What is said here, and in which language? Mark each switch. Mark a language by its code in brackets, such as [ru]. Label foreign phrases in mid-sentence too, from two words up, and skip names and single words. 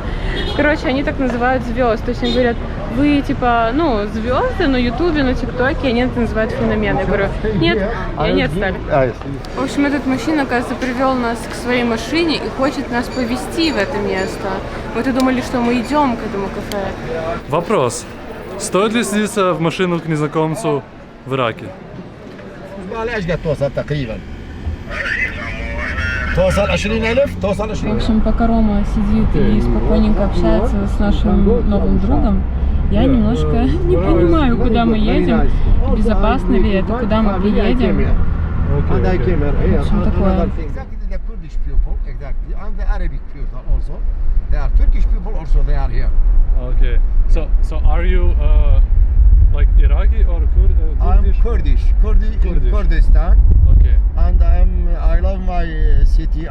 [ru] Короче, они так называют звезд. То есть они говорят: вы типа, ну, звезды на ютубе, на тиктоке, они это называют феномен. Я говорю: нет, и они отстали. В общем, этот мужчина, оказывается, привел нас к своей машине и хочет нас повезти в это место. Мы-то думали, что мы идем к этому кафе. Вопрос. Стоит ли садиться в машину к незнакомцу в Ираке? [ar] معلش قد توصل تقريبا توصل 20,000 توصل 20,000. [ru] В общем, пока Рома сидит и спокойненько общается с нашим новым другом, я немножко не понимаю, куда мы едем, безопасно ли это, куда мы приедем. В общем, такое. [en] Okay. So are you like Iraqi or Kurdish? I'm Kurdistan. Okay. And I love my city.